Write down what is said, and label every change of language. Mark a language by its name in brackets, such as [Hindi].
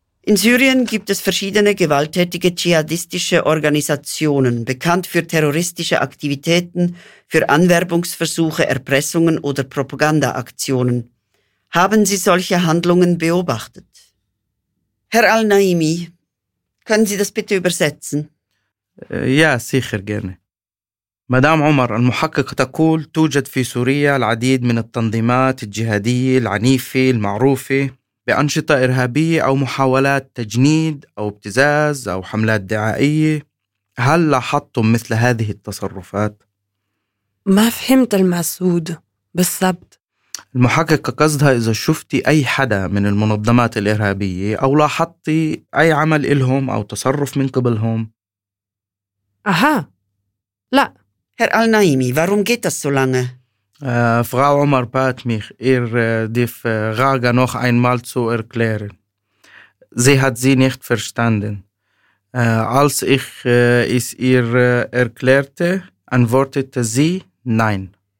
[German] In Syrien gibt es verschiedene gewalttätige dschihadistische Organisationen, bekannt für terroristische Aktivitäten, für Anwerbungsversuche, Erpressungen oder Propagandaaktionen. Haben Sie solche Handlungen beobachtet? Herr Al-Naimi, können Sie das bitte übersetzen? Ja, sicher gerne. [Arabic] مدام عمر المحقق تقول توجد في سوريا العديد من التنظيمات الجهادية العنيفة المعروفة بأنشطة إرهابية أو محاولات تجنيد أو ابتزاز أو حملات دعائية. هل لاحظتم مثل هذه التصرفات؟ ما فهمت المقصود بالضبط. المحقق قصدها إذا شفتي أي حدا من المنظمات الإرهابية أو لاحظتي أي عمل إلهم أو تصرف من قبلهم. أها لا [German] Herr Al-Naimi, warum geht das so lange? Frau Omar bat mich, ihr die Frage noch einmal zu erklären. Sie hat sie nicht verstanden. Als ich es ihr erklärte, antwortete sie nein.